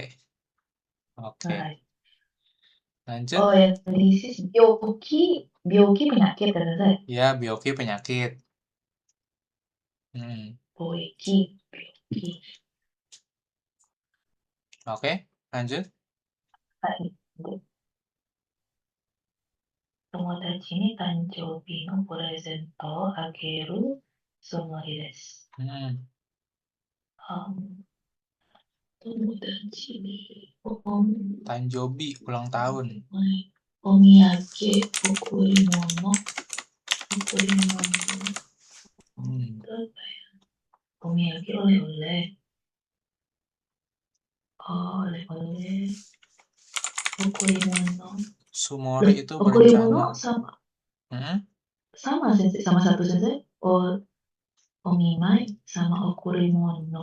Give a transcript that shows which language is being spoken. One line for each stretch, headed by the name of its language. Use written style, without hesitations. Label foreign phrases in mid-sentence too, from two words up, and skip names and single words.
Indonesian: Oke. Lanjut. Oh, yang disease bioki, bioki penyakit kan Sensei? Ya, Bioki penyakit. Boeki, bioki. Oke, lanjut.
Japanese: 友達に誕生日のプレゼントをあげるつもりです。友達に
Indonesian: Tanjobi, ulang tahun.
Japanese: お土産、贈り物、贈り物、お土産、
Indonesian: oleh-oleh, oleh-oleh,
Japanese: okurimono.
Indonesian: Sumori itu Okurimono berencana. sama, Hmm? sama sensei, sama satu sensei. Omimai sama okurimono.